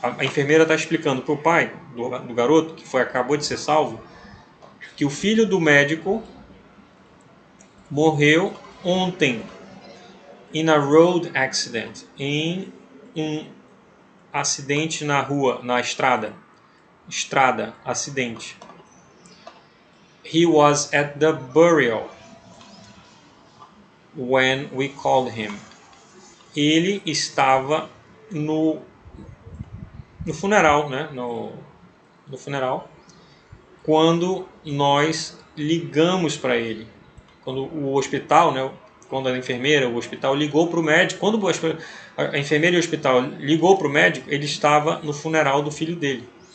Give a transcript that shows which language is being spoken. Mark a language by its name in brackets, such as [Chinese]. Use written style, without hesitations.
[Portuguese] A enfermeira está explicando para o pai do garoto, que acabou de ser salvo, que o filho do médico morreu ontem [English] in a road accident, [Portuguese] em um acidente na rua, na estrada, acidente. [English] He was at the burial when we called him. [Portuguese] Ele estava no funeral, né? No funeral, quando nós ligamos para ele. Quando o hospital, né, quando a enfermeira, o hospital ligou para o médico, quando a enfermeira e o hospital ligou para o médico, ele estava no funeral do filho dele.